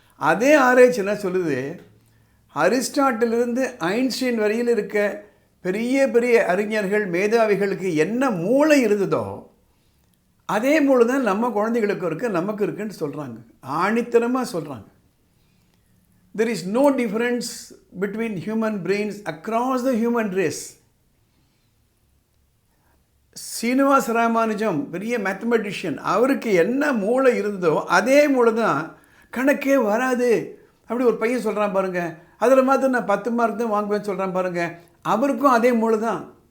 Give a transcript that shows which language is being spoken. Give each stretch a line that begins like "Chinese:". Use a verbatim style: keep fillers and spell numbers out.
Tamil: அதே ஆராய்ச்சி என்ன சொல்லுது, அரிஸ்டாட்டிலிருந்து ஐன்ஸ்டீன் வரையில் இருக்க பெரிய பெரிய அறிஞர்கள் மேதாவிகளுக்கு என்ன மூளை இருந்ததோ அதே மூளை தான் நம்ம குழந்தைகளுக்கு இருக்குது, நமக்கு இருக்குன்னு சொல்கிறாங்க, ஆணித்தரமாக சொல்கிறாங்க.
English: There is no difference between human brains across the human race.
Tamil: Srinivas Ramanujam பெரிய மேத்தமெட்டிஷியன், அவருக்கு என்ன மூளை இருந்ததோ அதே மூளை தான் கணக்கே வராது அப்படி ஒரு பையன் சொல்கிறான் பாருங்கள். அதில் மாத்திரம் நான் பத்து மார்க் தான் வாங்குவேன்னு சொல்கிறான் பாருங்கள், அவருக்கும் அதே மூளை தான்.